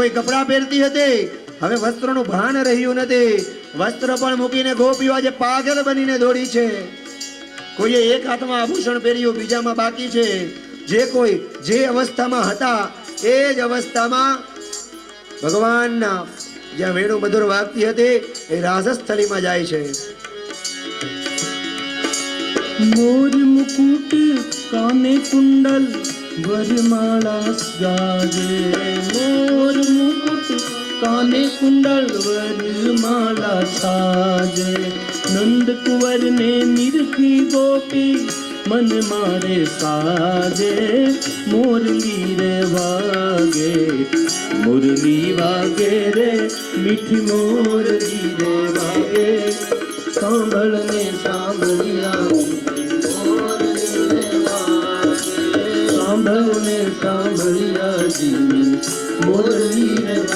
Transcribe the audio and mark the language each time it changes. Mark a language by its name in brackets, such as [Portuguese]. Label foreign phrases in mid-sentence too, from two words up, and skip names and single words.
[Gujarati] કોઈ કપડાં પહેરતી હતી, હવે વસ્ત્રનું ભાન રહ્યું નથી, વસ્ત્ર પણ મૂકીને ગોપીઓ આજે પાગલ બનીને દોડી છે. કોઈએ એક હાથમાં આભૂષણ પહેર્યું, બીજામાં બાકી છે. જે કોઈ જે અવસ્થામાં હતા એ જ અવસ્થામાં ભગવાનના જ્યાં વેણુ મધુર વાગતી હતી એ રાજસ્થળીમાં જાય છે. મોર મુકુટ કાને કુંડળ વરમાળા ગાજે, મોર મુકુટ કાને કુંડળ વરમાળા સાજે, નંદ કુંવર ને નિરખી ગોપી મન મારે સાજે, મુરલી રે વાગે, મુરલી વાગે રે મીઠી મોરલી રે વાગે, સાંભળને સાંભળિયા સાંભળને સાંભળિયા જી મોરલી રે